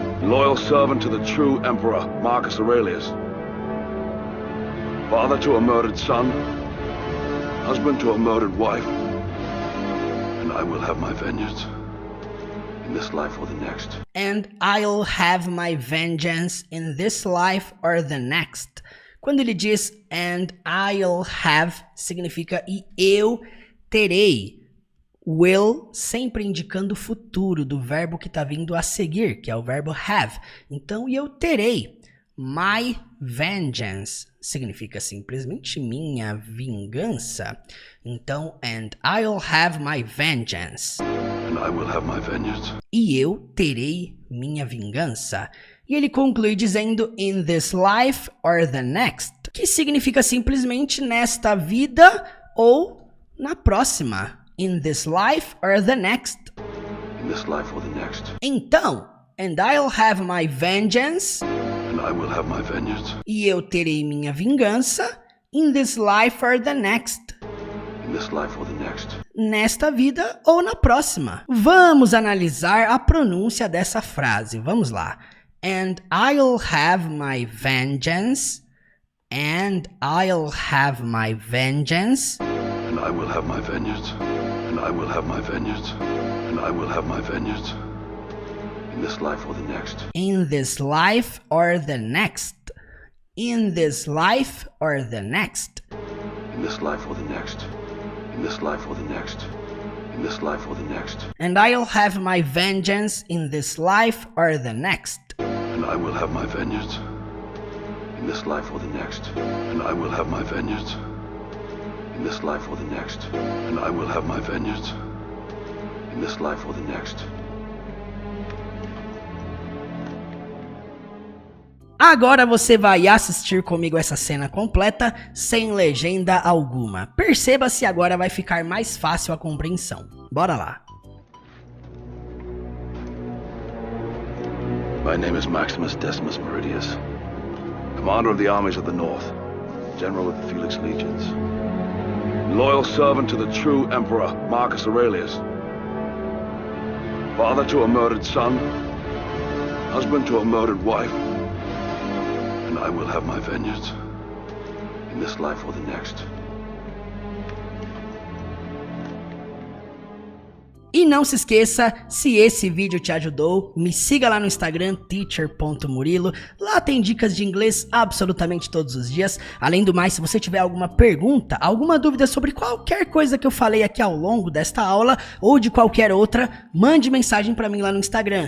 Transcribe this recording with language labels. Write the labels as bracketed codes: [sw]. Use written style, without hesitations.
[en] Loyal servant to the true Emperor Marcus Aurelius. Father to a murdered son. husband to a murdered wife, and I will have my vengeance in this life or the next. And I'll have my vengeance in this life or the next. [pt] Quando ele diz [en] and I'll have, [pt] significa e eu terei. Will sempre indicando o futuro do verbo que está vindo a seguir, que é o verbo have. Então, eu terei. [en] My vengeance [pt] significa simplesmente minha vingança. Então, [en] and I'll have my vengeance. And I will have my vengeance. [pt] E eu terei minha vingança. E ele conclui dizendo [en] in this life or the next, [pt] que significa simplesmente nesta vida ou na próxima. [en] In this life or the next. In this life or the next. [pt] Então, [en] and I'll have my vengeance. And I will have my vengeance. [pt] E eu terei minha vingança. [en] In this life or the next. In this life or the next. [pt] Nesta vida ou na próxima. Vamos analisar a pronúncia dessa frase. Vamos lá. [en] And I'll have my vengeance. And I'll have my vengeance. And I will have my vengeance. And I will have my vengeance. And I will have my vengeance. In this life or the next. In this life or the next. In this life or the next. In this life or the next. In this life or the next. In this life or the next. And I'll have my vengeance in this life or the next. And I will have my vengeance in this life or the next. And I will have my vengeance in this life or the next. And I will have my vengeance in this life or the next. [pt] Agora você vai assistir comigo essa cena completa, sem legenda alguma. Perceba se agora vai ficar mais fácil a compreensão. Bora lá. My name is Maximus Decimus Meridius, commander of the armies of the North, general of the Felix Legions, loyal servant to the true emperor Marcus Aurelius, father to a murdered son, husband to a murdered wife, and I will have my vengeance in this life or the next. E não se esqueça, se esse vídeo te ajudou, me siga lá no Instagram, teacher.murilo. Lá tem dicas de inglês absolutamente todos os dias. Além do mais, se você tiver alguma pergunta, alguma dúvida sobre qualquer coisa que eu falei aqui ao longo desta aula, ou de qualquer outra, mande mensagem pra mim lá no Instagram.